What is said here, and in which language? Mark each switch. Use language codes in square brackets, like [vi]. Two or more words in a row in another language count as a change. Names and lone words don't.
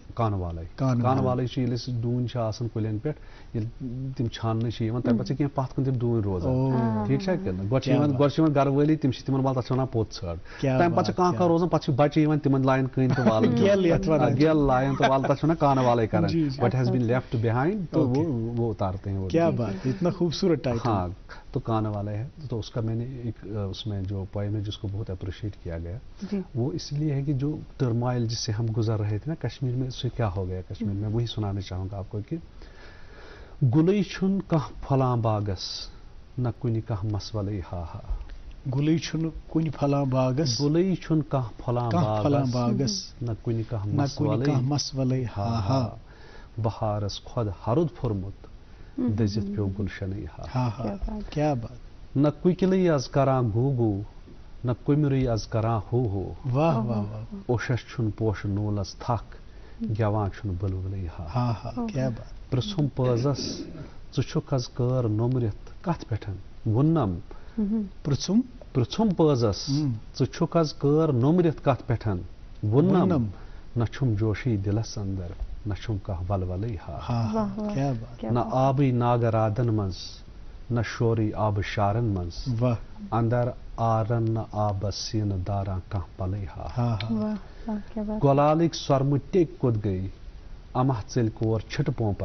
[ks] کانہٕ والے چھِ ییٚلہِ أسۍ ڈوٗنۍ چھِ آسان کُلٮ۪ن پٮ۪ٹھ ییٚلہِ تِم چھاننہٕ چھِ یِوان تمہِ پتہٕ چھِ کینٛہہ پتھ کُن تِم ڈوٗنۍ روزان ٹھیٖک چھا کِنہٕ گۄڈٕ چھِ یِوان گرٕ وٲلی تِم چھِ تِمن والان تتھ چھِ ونان پوٚت ژھٲر تمہِ پتہٕ چھِ کانٛہہ روزان پتہٕ چھِ بچہِ یِوان تِمن لایَن کٕنۍ تہٕ والان گیل لایَن تہٕ والان تتھ چھِ ونان کانہٕ والے کران [en] what has been left behind [ur] تو وہ اتارتے ہیں کیا بات اتنا خوبصورت ٹائٹل ہاں تو کانہٕ والے ہے تو اس کا میں نے ایک اس میں جو پوئم ہے جس کو بہت اپریشیٹ کیا گیا وہ اس لیے ہے کہ جو ٹرمائل جس سے ہم گزر رہے تھے نا کشمیر میں اس سے کیا ہو گیا کشمیر میں وہی سنانا چاہوں گا آپ کو کہ [ks] گُلے چھُنہٕ کانٛہہ پھۄلان باغس نہ کُنہِ کانٛہہ مسولے ہا ہا گُلے چھُنہٕ کُنہِ پھۄلان باغس گُلے چھُنہٕ کانٛہہ پھۄلان باغس نہ کُنہِ کانٛہہ مسولے ہا ہا بہارس خۄد ہرُد پھوٚرمُت دٔزِتھ پیوٚو گُلشنٕے ہا [ur] کیا بات [ks] نہ کُکِلٕے از کران گوٗ گوٗ نہ کُمرٕے از کران ہو ہو [ur] واہ واہ واہ [ks] اوشس چھُنہٕ پوشہٕ نوٗلس تھکھ گٮ۪وان چھُنہٕ بُلبُلٕے ہا [ur] کیا بات [ks] پرژھُم پٲزس ژٕ چھُکھ حظ کٲر نوٚمرِتھ کتھ پٮ۪ٹھ ووٚننم پرژھُم پٲزس ژٕ چھُکھ حظ کٲر نوٚمرِتھ کتھ پٮ۪ٹھ ووٚننم نہ چھُم جوشی دِلس اندر نہ چھُم کانٛہہ ولولے ہا نہ آبٕے ناگرادن منٛز نہ شورٕے آبہٕ شارن منٛز اندر آرن نہ آبس سیٖنہٕ داران کانٛہہ پلے ہا گۄلالٕکۍ سۄرمہٕ ٹیٚکۍ کوٚت گٔے امہ ژٔلۍ کور چھِٹہٕ پومپر